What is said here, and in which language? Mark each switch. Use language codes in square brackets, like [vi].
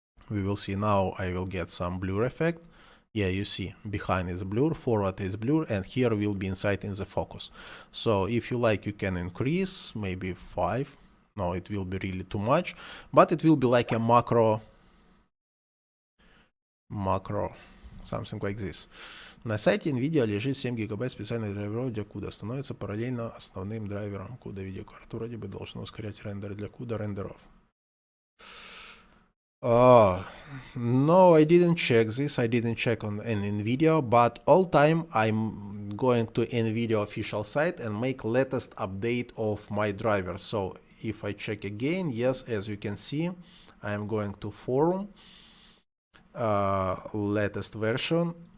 [en] We will see now I will get some blur effect. Yeah, you see, behind is blur, forward is blur, and here will be inside in the focus. So if you like, you can increase, maybe 5. No, it will be really too much, but it will be like a macro, something like this. [ru] На сайте NVIDIA лежит 7 гигабайт специальных драйверов для CUDA, становится параллельно основным драйвером CUDA видеокарты. Вроде бы должно ускорять рендер для CUDA рендеров. [en] No, I didn't check this. I didn't check on an NVIDIA, but all time I'm going to NVIDIA official site and make latest update of my driver. So if I check again, yes, as you can see, I'm going to forum, latest version.